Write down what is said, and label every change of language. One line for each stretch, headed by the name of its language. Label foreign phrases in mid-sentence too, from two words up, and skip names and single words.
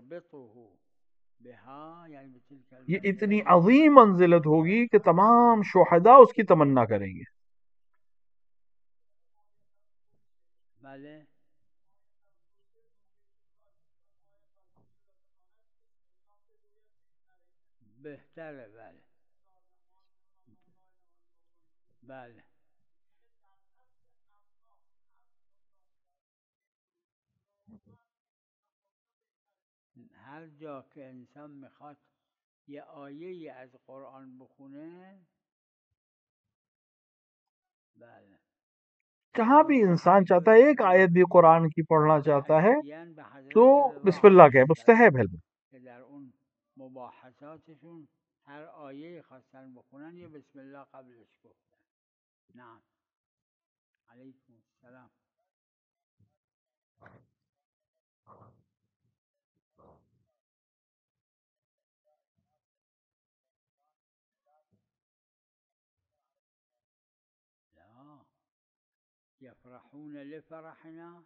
Urdu: یہ اتنی عظیم منزلت ہوگی کہ تمام شہداء اس کی تمنا کریں گے۔ بہتر ہے.
Persian: بله بله. هر جا که انسان میخواد یه آیه از قرآن بخونه، بله،
Urdu: جہاں بھی انسان چاہتا ہے ایک آیت بھی قرآن کی پڑھنا چاہتا ہے تو
Arabic: بسم اللہ
Urdu: کہ مستحب ہے۔
Persian: که در اون مباحثاتشون هر آیه خواستن بخونن یه
Arabic: بسم الله
Persian: قبلش گفتن.
Arabic: نعم. علیکم السلام. یفرحون لفرحنا.